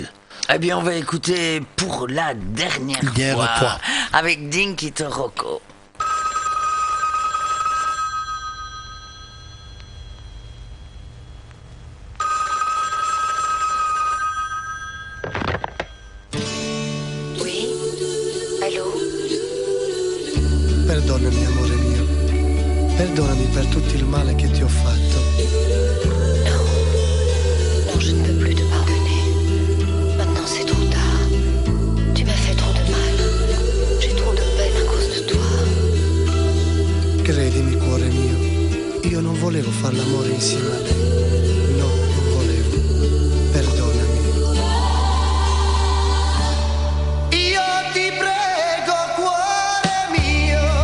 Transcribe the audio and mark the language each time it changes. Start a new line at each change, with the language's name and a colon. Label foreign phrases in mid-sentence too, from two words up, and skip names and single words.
French: Eh bien, on va écouter pour la dernière fois avec Dinky Toroko. Oui? Allô?
Italian: Perdonami, amore mio. Perdonami per tutto il male che ti ho fatto.
French: Non, je ne peux plus te pardonner. Maintenant, c'est trop tard. Tu m'as fait trop de mal. J'ai trop de peine à cause de toi.
Italian: Credimi, cuore mio. Io non volevo far l'amore insieme a lei. No, non volevo. Perdonami. Io ti prego, cuore mio.